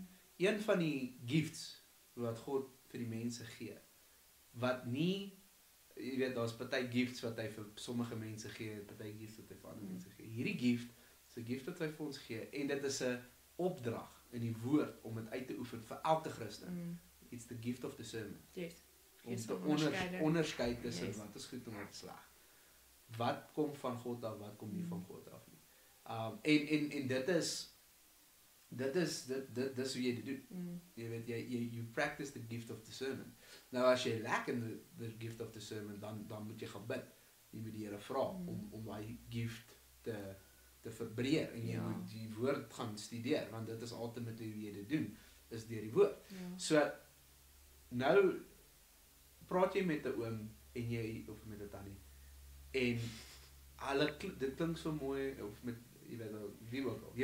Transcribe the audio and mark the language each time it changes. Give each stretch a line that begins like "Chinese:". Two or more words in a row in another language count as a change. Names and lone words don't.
Afrikaans: Een van die gifts wat God vir die mense gee, wat nie, jy weet, daar's party gifts wat hy vir sommige mense gee, party gifts wat hy vir ander mense gee. Hierdie gift is 'n gift wat hy vir ons gee, en dit is 'n opdrag in die woord om dit uit te oefen vir elke Christen.
English: It's the gift of discernment. Yes.
Afrikaans: Om te onderskei tussen wat is goed en wat is sleg. Wat kom van God af, wat kom nie van God af nie. En dit is dis hoe jy dit doen. Jy weet
English: you practice the gift of discernment.
Afrikaans: Nou as jy
English: lack in the gift of discernment,
Afrikaans: dan moet jy gaan bid. Jy moet die Here vra om daai gift te verbreek en jy moet die woord gaan studeer, want dit is ultimately hoe jy dit doen, is deur die woord. So nou praat jy met 'n oom en jy of met 'n tannie en dit klink so mooi of met jy weet wie ook al.